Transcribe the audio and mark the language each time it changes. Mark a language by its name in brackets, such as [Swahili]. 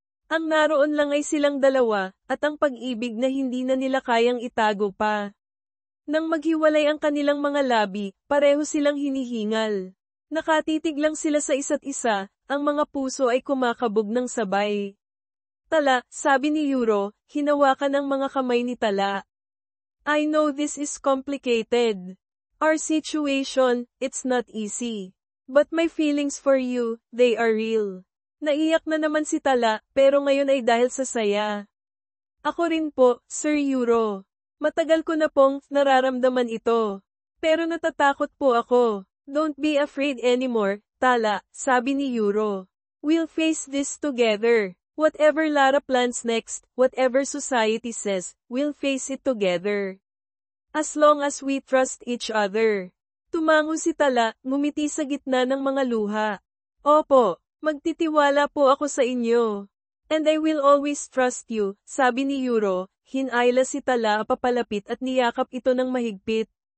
[Filipino] Ang naroon lang ay silang dalawa, at ang pag-ibig na hindi na nila kayang itago pa. Nang maghiwalay ang kanilang mga labi, pareho silang hinihingal. Nakatitig lang sila sa isa't isa, ang mga puso ay kumakabog ng sabay. Tala, sabi ni Euro, hinawakan ang mga kamay ni Tala. [English] I know this is complicated. Our situation, it's not easy. But my feelings for you, they are real. [Filipino] Naiyak na naman si Tala, pero ngayon ay dahil sa saya. Ako rin po, Sir Euro. Matagal ko na pong nararamdaman ito. Pero natatakot po ako. [English] Don't be afraid anymore, [Filipino] Tala, sabi ni Euro. [English] We'll face this together. Whatever Lara plans next, whatever society says, we'll face it together. As long as we trust each other. [Filipino] Tumango si Tala, ngumiti sa gitna ng mga luha. Opo. Magtitiwala po ako sa inyo. [English] And I will always trust you, [Filipino] sabi ni Yuro, hinayla si Tala papalapit at niyakap ito ng mahigpit.